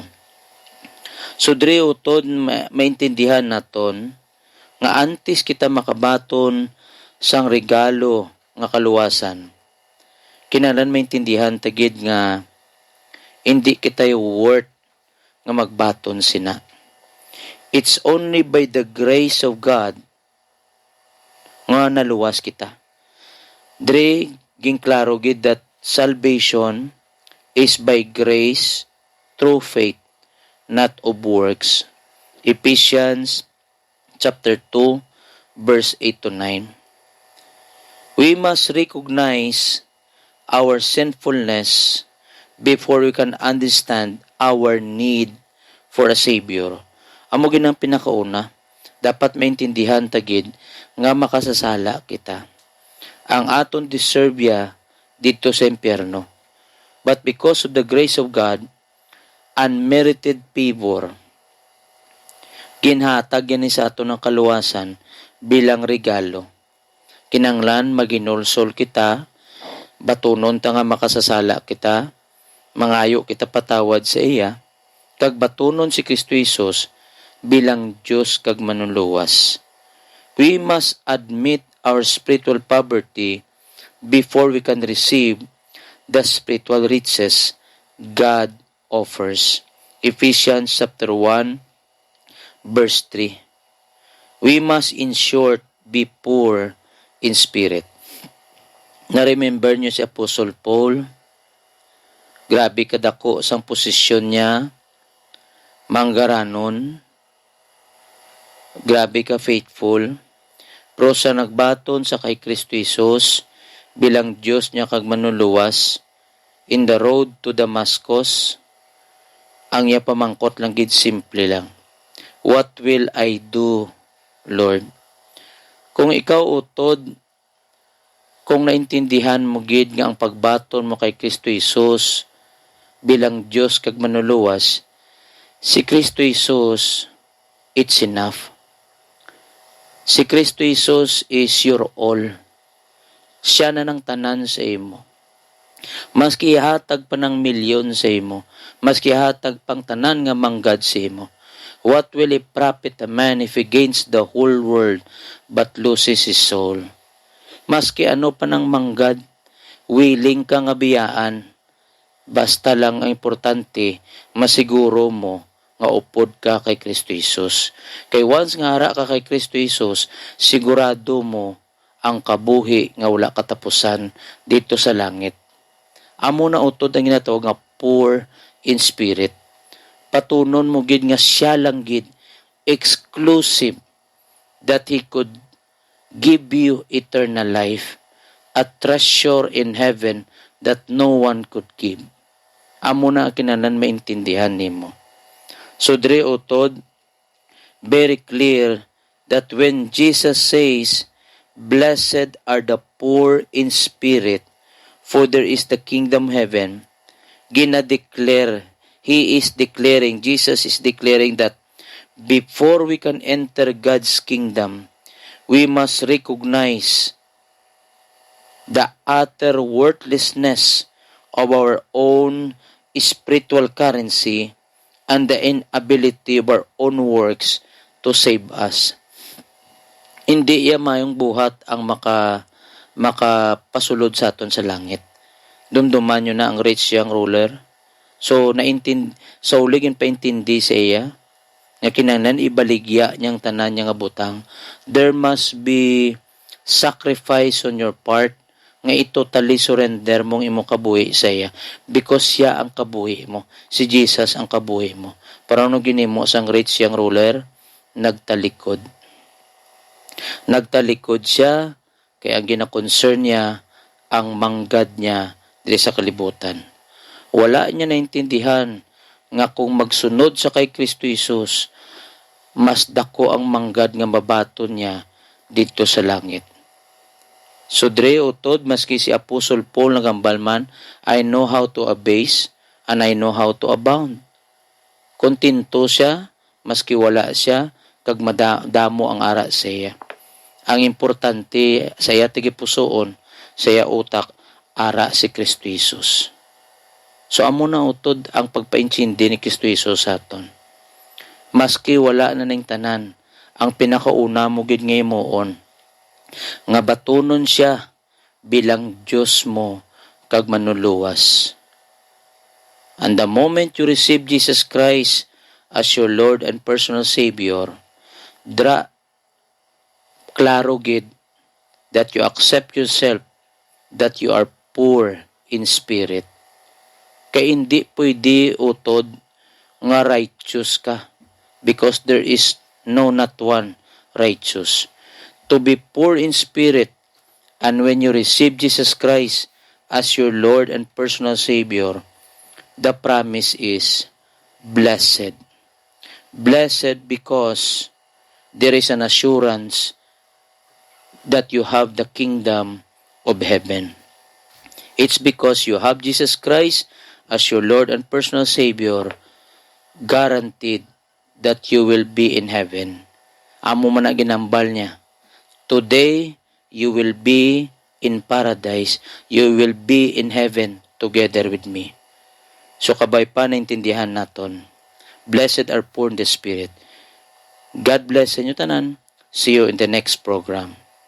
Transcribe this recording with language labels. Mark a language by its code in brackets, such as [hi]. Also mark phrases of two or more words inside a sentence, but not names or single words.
[hil] So diri utod maintindihan naton nga antes kita makabaton sang regalo nga kaluwasan, kinahanglan maintindihan tagid nga hindi kita worth nga magbaton sina. [en] It's only by the grace of God [hil] nga naluwas kita. Dre ging klaro gid [en] that salvation is by grace through faith, not of works. Ephesians chapter 2 verse 8 to 9. We must recognize our sinfulness before we can understand our need for a Savior. [hil] Amo ginang pinakauna, dapat maintindihan tagid nga makasasala kita. Ang aton deservya dito sa impyerno. [en] But because of the grace of God, unmerited favor, [hil] ginhatag yan sa aton ng kaluwasan bilang regalo. Kinanglan maginulsol kita, batunon ta nga makasasala kita, mangayo kita patawad sa iya, kag batunon si Kristo Jesus bilang Diyos kag manunluwas. [en] We must admit our spiritual poverty before we can receive the spiritual riches God offers. Ephesians chapter 1 verse 3. We must in short be poor in spirit. [hil] Na-remember niyo si Apostle Paul? Grabe kadako sang posisyon niya, manggaranon, grabe ka faithful, pero sa nagbaton sa kay Kristo Jesus, bilang Diyos niya kag manuluwas, [en] in the road to Damascus, [hil] ang iya pamangkot lang gid simple lang. [en] What will I do, Lord? [hil] Kung ikaw utod, kung naintindihan mo gid nga ang pagbaton mo kay Kristo Jesus bilang Diyos kag manuluwas, si Kristo Jesus, [en] it's enough. Si Kristo Jesus is your all. [hil] Siya na ng tanan sa imo. Maski hatag pa ng milyon sa imo, maski hatag pang tanan nga manggad sa imo, [en] what will it profit a man if he gains the whole world but loses his soul? [hil] Maski ano pa ng manggad, willing ka nga biyaan, basta lang ang importante, masiguro mo nga upod ka kay Kristo Jesus. Kay once nga hara ka kay Kristo Jesus, sigurado mo ang kabuhi nga wala katapusan dito sa langit. Amo na utod ang ginatawag nga [en] poor in spirit. [hil] Patunon mo gid nga siya lang gid [en] exclusive that He could give you eternal life, a treasure in heaven that no one could give. [hil] Amo na kinanan maintindihan nimo. So dre utod, [en] very clear that when Jesus says, "Blessed are the poor in spirit, for there is the kingdom heaven," gina-declare, Jesus is declaring that before we can enter God's kingdom, we must recognize the utter worthlessness of our own spiritual currency and the inability of our own works to save us. [hil] Hindi iya mayong buhat ang makapasulod sa aton sa langit. Dumduman nyo na ang rich young ruler. So, uligin paintindi sa iya, nga kinahanglan ibaligya niyang tanan niya nga butang. [en] There must be sacrifice on your part, [hil] nga [en] totally surrender [hil] mong imong kabuhi sa iya, because siya ang kabuhi mo, si Jesus ang kabuhi mo. Para ano ginimo sang rich young ruler? Nagtalikod siya, kaya ang gina-concern niya ang manggad niya diri sa kalibutan. Wala niya naintindihan nga kung magsunod sa kay Kristo Jesus, mas dako ang manggad nga mabaton niya dito sa langit. So dre utod, maski si Apostle Paul nagambalman, [en] I know how to abase and I know how to abound. [hil] Kontento siya, maski wala siya, kag madamo ang ara sa iya. Ang importante sa iya tigipusoon, sa iya utak, ara si Kristo Jesus. So amo na utod ang pagpaintindi ni Kristo Jesus sa aton. Maski wala na ning tanan, ang pinakauna mo gid nga himuon, nga batunon siya bilang Diyos mo kag manuluwas. [en] And the moment you receive Jesus Christ as your Lord and personal Savior, [hil] klaro gid [en] that you accept yourself that you are poor in spirit. [hil] Kay hindi pwede utod nga righteous ka because [en] there is no not one righteous. To be poor in spirit, and when you receive Jesus Christ as your Lord and personal Savior, the promise is blessed. Blessed because there is an assurance that you have the kingdom of heaven. It's because you have Jesus Christ as your Lord and personal Savior, guaranteed that you will be in heaven. [hil] Amo man na ginambal niya. [en] Today, you will be in paradise. You will be in heaven together with me. [hil] So kabay pa naintindihan naton. [en] Blessed are poor in the spirit. God bless [hil] sa inyo tanan. [en] See you in the next program.